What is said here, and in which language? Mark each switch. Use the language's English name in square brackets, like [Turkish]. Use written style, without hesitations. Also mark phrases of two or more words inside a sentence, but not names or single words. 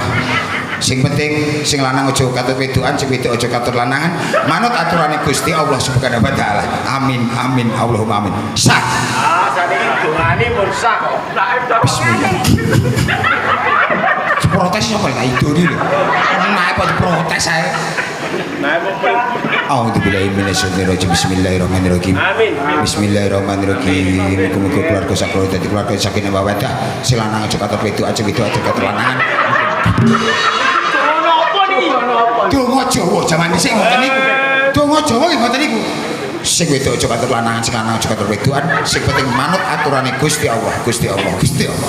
[Javanese] Sing penting sing lanang aja katut wedokan, sing wedok aja katut lanangan. Manut aturane Gusti Allah [Arabic] سبحانه وتعالى. آمين آمين اللهم آمين. [Javanese] Sah. Ah, saniki dongane pun sah kok. Bismillah. Protes sapa lha idoni lho. Nae kok protes ae. Nah, [Arabic] أعوذ بالله من الشيطان الرجيم. بسم الله الرحمن الرحيم. Amin. Bismillahirrahmanirrahim. [Javanese] Muga-muga keluarga saklono dadi keluarga [Arabic] سكينة مودة. [Javanese] Sing lanang aja katut wedok, aja wedok aja katut lanangan. Donga apa niki? Donga Jawa jaman dhisik ngoten niku. Donga Jawa nggih ngoten niku. Sing wedok aja katut lanangan, sing lanang aja katut wedokan. Sing penting manut aturane Gusti Allah, Gusti Allah, Gusti Allah.